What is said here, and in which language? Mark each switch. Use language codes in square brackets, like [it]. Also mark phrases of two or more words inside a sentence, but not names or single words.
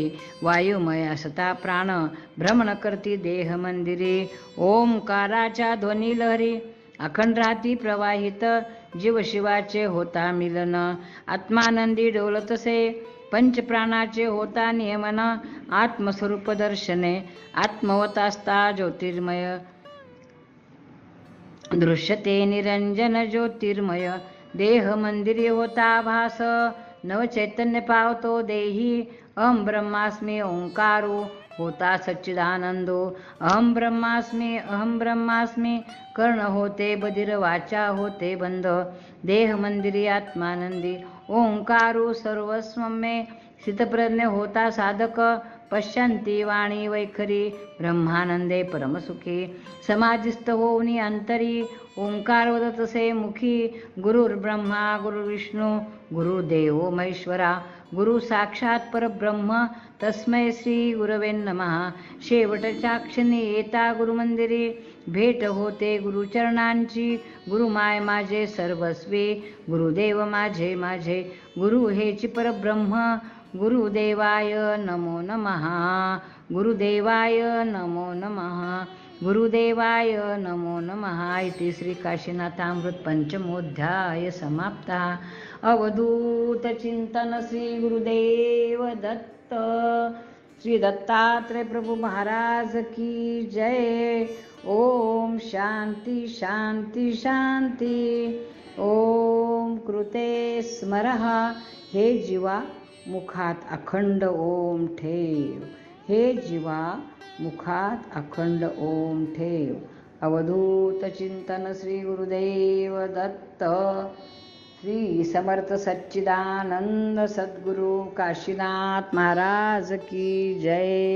[mr] वायुमय असता प्राण, भ्रमण करती देह मंदिरे. ओंकाराच्या ध्वनी लहरी, अखंड राहती प्रवाहित. जीव शिवाचे होता मिलन, आत्मानंदी डोलतसे. पंचप्राणाचे होता नियमन, आत्मस्वरूप दर्शने. [sa] आत्मवतास्ता ज्योतिर्मय, दृश्यते निरंजन ज्योतिर्मय. [mr] देह मंदिरी होता भास, नवचैतन्य पावतो देही. [sa] अहम ब्रह्मास्मी ओंकारो, होता सच्चिदानंदो. अहम ब्रह्मास्मी, [mr] कर्ण होते बधिर, वाचा होते बंद. देह मंदिरी आत्मानंदी, [sa] ओंकारो सर्वस्व मे. [mr] स्थितप्रज्ञ होता साधक, पश्यंती वाणी वैखरी. ब्रह्मानंदे परमसुखी, समाधिस्थ होऊनी अंतरी. ओंकार वदतसे मुखी, [sa] गुरुर्ब्रह्मा गुरुर्विष्णू, गुरुदेवो महेश्वरा. गुरु साक्षात परब्रह्म, तस्मै श्री गुरवे नमः. [mr] शेवटच्या क्षणी येता गुरुमंदिरी, भेट होते गुरुचरणांची. गुरुमाय माझे सर्वस्वी, गुरुदेव माझे माझे. गुरु हेची परब्रह्म, [sa] गुरुदेवाय नमो नमः. गुरुदेवाय नमो नमः. गुरुदेवाय नमो नमः. इति श्री काशीनाथामृत पंचमोऽध्याय समाप्तः. [mr] अवधूत चिंतन श्री गुरुदेव दत्त. श्री दत्तात्रय प्रभु महाराज [hi] की जय. [sa] ओम शांती शांती शांती. ओम कृते स्मरः. [mr] हे जीवा, मुखात अखंड ओम ठेव. हे जीवा, मुखात अखंड ओम ठेव. अवधूत चिंतन श्री गुरुदेव दत्त. श्री समर्थ सच्चिदानंद सद्गुरु काशीनाथ महाराज [hi] की जय.